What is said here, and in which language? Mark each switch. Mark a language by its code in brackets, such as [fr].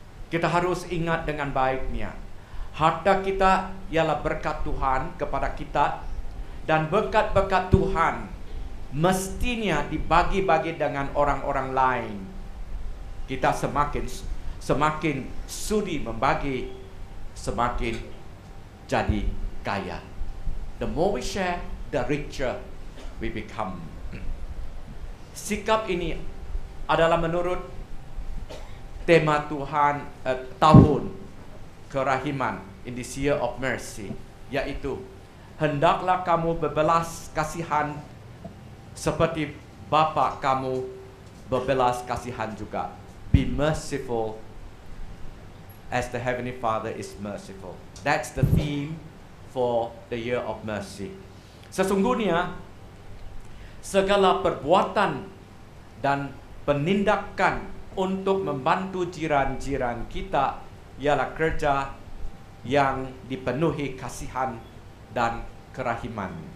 [ms] Kita harus ingat dengan baiknya, harta kita ialah berkat Tuhan kepada kita, dan berkat-berkat Tuhan mestinya dibagi-bagi dengan orang-orang lain. Kita semakin sudi membagi, semakin jadi kaya. [en] The more we share, the richer we become. [ms] Sikap ini adalah menurut tema Tuhan tahun kerahiman, [en] in this year of mercy, [ms] yaitu hendaklah kamu berbelas kasihan seperti Bapa kamu berbelas kasihan juga. [en] Be merciful as the Heavenly Father is merciful. That's the theme for the year of mercy. [ms] Sesungguhnya segala perbuatan dan penindakan untuk membantu jiran-jiran kita ialah kerja yang dipenuhi kasihan dan kerahiman.